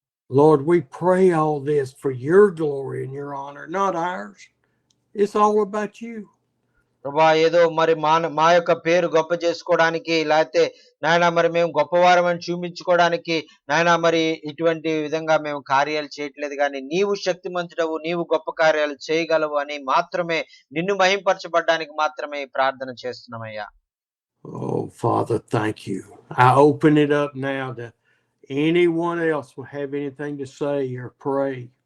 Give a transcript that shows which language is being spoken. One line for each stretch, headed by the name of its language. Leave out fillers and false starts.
English: Lord, we pray all this for your glory and your honor, not ours. It's all about you.
Telugu: ప్రభా ఏదో మరి మా యొక్క పేరు గొప్ప చేసుకోవడానికి, లేకపోతే నాయన మరి మేము గొప్పవారమని చూపించుకోవడానికి నాయన మరి ఇటువంటి విధంగా మేము కార్యాలు చేయట్లేదు, కానీ నీవు శక్తిమంతుడవు, నీవు గొప్ప కార్యాలు చేయగలవు అని మాత్రమే, నిన్ను మహింపరచబడ్డానికి మాత్రమే ఈ ప్రార్థన చేస్తున్నామయ్యా.
English: Oh, Father, thank you. I open it up now to anyone else will have anything to say or pray.